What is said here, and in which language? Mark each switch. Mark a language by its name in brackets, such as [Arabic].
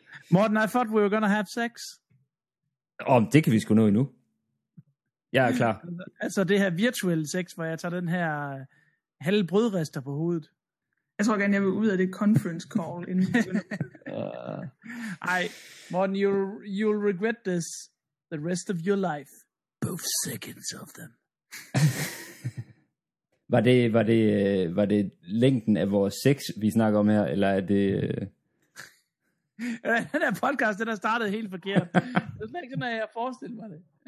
[English] Morten, I thought we were gonna have sex. [Danish] Om det kan vi sgu nå endnu. Jeg er klar. Altså det her virtuelle sex, hvor jeg tager den her halve brødrester på hovedet. Jeg tror gerne, jeg vil ud af det conference call. [English] Ej, Morten, you'll regret this the rest of your life. Both seconds of them. [Danish] Var det længden af vores sex, vi snakker om her, eller er det... Den her podcast, den har startet helt forkert. Det er slet ikke sådan, at jeg forestiller mig det.